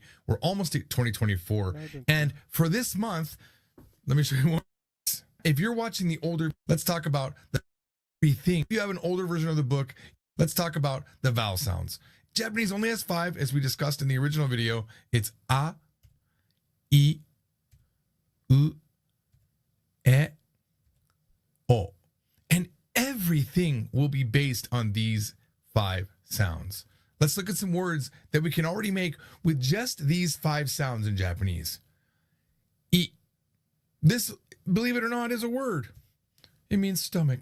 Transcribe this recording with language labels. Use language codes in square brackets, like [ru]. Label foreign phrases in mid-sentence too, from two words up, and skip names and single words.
[en] We're almost at 2024. And for this month, let me show you one. If you're watching the older, let's talk about the thing. If you have an older version of the book, let's talk about the vowel sounds. Japanese only has 5, as we discussed in the original video. It's [ja] a, I, u, e, o. [en] And everything will be based on these 5 sounds. Let's look at some words that we can already make with just these 5 sounds in Japanese. I. This, believe it or not, is a word. It means stomach.